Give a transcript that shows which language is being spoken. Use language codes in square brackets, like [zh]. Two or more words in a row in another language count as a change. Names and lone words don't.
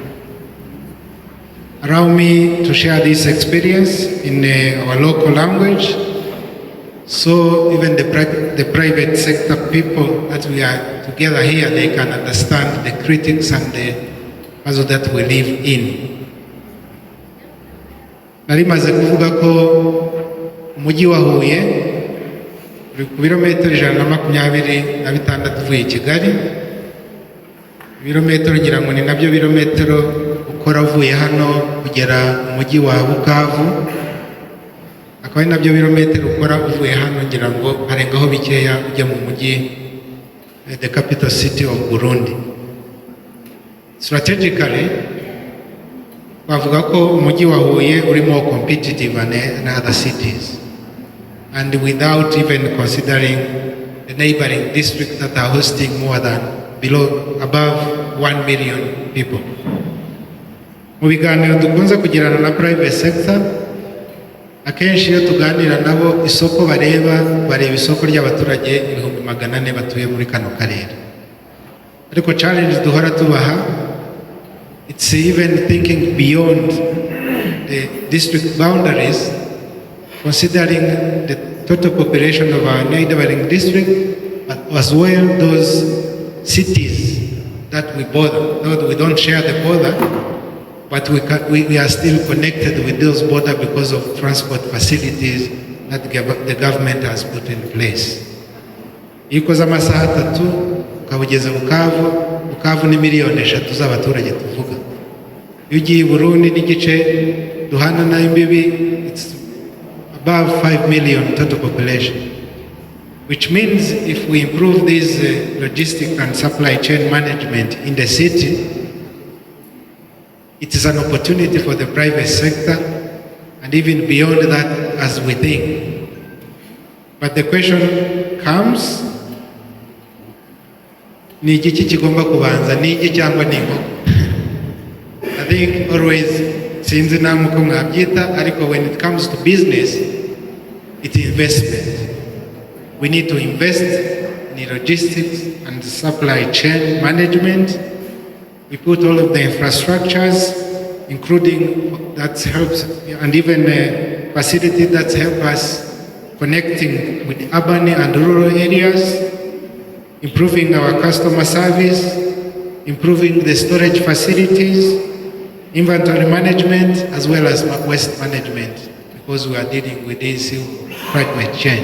[en] Allow me to share this experience in our local language, so even the private sector people that we are together here, they can understand the critics and the puzzle that we live in. [rw] Nari maze kuvuga ko umujyi wa Huye uri ku birometero 126 uvuye i Kigali, ibirometero ngira ngo ni nabyo birometero ukora uvuye hano kugera mu mujyi wa Bukavu, akaba ari nabyo birometero ukora uvuye hano ngira ngo harengaho bikeya ujya mu mujyi, [en] the capital city of Burundi. Strategically [rw] bavuga ko umujyi wa Huye uri [en] more competitive than other cities, and without even considering the neighboring districts that are hosting more than above 1 million people. [rw] Mu biganiro dukunze kugirana na [en] private sector, [rw] akenshi iyo tuganira nabo isoko bareba isoko ry'abaturage 400,000 batuye muri kano karere. Ariko challenge duhora tubaha, [en] it's even thinking beyond the district boundaries, considering the total population of our neighboring district, but as well those cities that we border. Though we don't share the border, but we are still connected with those borders because of transport facilities that the government has put in place. [rw] Iyo ukoze amasaha 3 ukaba ugeze Bukavu ni miliyoni 3 z'abaturage tuvuga. Iyo ugiye i Burundi n'igice duhana na imbibi, [en] it's above 5 million total population, which means if we improve this logistic and supply chain management in the city, it is an opportunity for the private sector, and even beyond that as we think. But the question comes, [rw] ni iki kigomba kubanza, ni iki cyangwa ni inkoko? [en] I think always, [rw] sinzi namwe uko mwabyita, ariko [en] when it comes to business, it's investment. We need to invest in logistics and supply chain management. We put all of the infrastructures, including that helps, and even facilities that help us connecting with urban and rural areas, improving our customer service, improving the storage facilities, inventory management, as well as waste management, because we are dealing with this climate change.